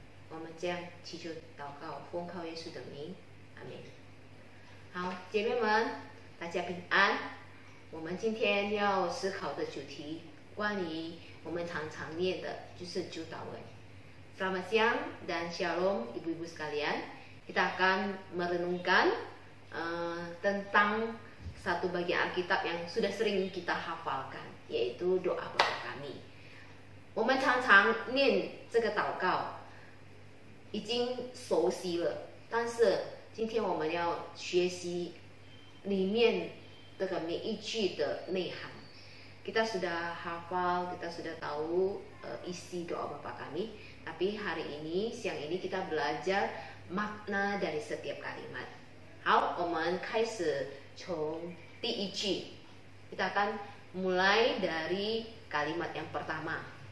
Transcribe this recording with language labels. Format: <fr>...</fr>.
<zh>我们这样祈求祷告，奉靠耶稣的名，阿门。好，姐妹们，大家平安。我们今天要思考的主题，关于我们常常念的，就是主祷文。</zh> <id>Selamat siang dan shalom ibu-ibu sekalian. Kita akan merenungkan tentang satu bagian Alkitab yang sudah sering kita hafalkan, yaitu doa Bapa kami.</id> <zh>我们常常念这个祷告，已经熟悉了，但是今天我们要学习里面这个每一句的内涵。</zh> <id>Kita sudah hafal, kita sudah tahu isi doa Bapa kami, tapi hari ini, siang ini kita belajar makna dari setiap kalimat.</id> <zh>好，我们开始从第一句，</zh> <id>kita akan mulai dari kalimat yang pertama.</id>